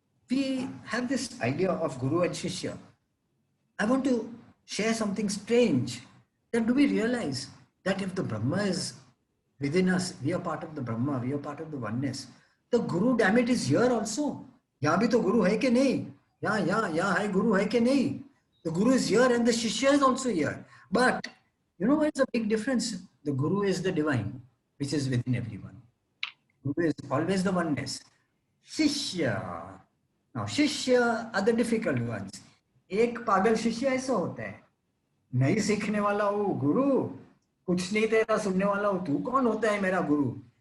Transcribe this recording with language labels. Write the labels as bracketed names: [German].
[English] We have this idea of Guru and Shishya. I want to share something strange. That do we realize that if the Brahma is within us, we are part of the Brahma, we are part of the oneness. The Guru, damn it, is here also. [Hindi] यहाँ भी तो Guru है कि नहीं? यहाँ है Guru है कि नहीं? [English] The Guru is here and the Shishya is also here. But you know what's the big difference? The Guru is the divine, which is within everyone. Guru is always the oneness. Shishya. Now, Shishya are the difficult ones. [Hindi] एक पागल शिष्य ऐसा होता है, नहीं सीखने वाला हो गुरु, कुछ नहीं तेरा सुनने वाला हो, तू कौन होता है मेरा गुरु?